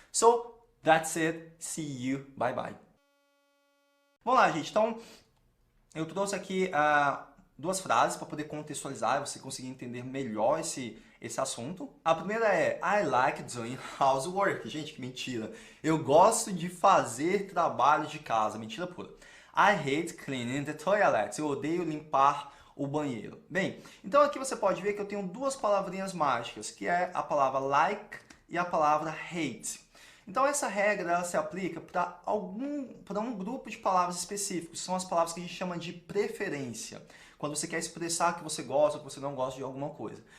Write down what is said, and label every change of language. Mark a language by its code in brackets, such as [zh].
[en] So, that's it. See you. Bye, bye. [pt] Vamos lá, gente. Então, eu trouxe aqui duas frases para poder contextualizar, você conseguir entender melhor esse assunto. A primeira é [en] I like doing housework. [pt] Gente, que mentira. Eu gosto de fazer trabalho de casa. Mentira pura. [en] I hate cleaning the toilet. [pt] Eu odeio limpar o banheiro. Bem, então aqui você pode ver que eu tenho duas palavrinhas mágicas, que é a palavra like e a palavra hate. Então essa regra ela se aplica para um grupo de palavras específicos. São as palavras que a gente chama de preferência. Quando você quer expressar que você gosta ou que você não gosta de alguma coisa.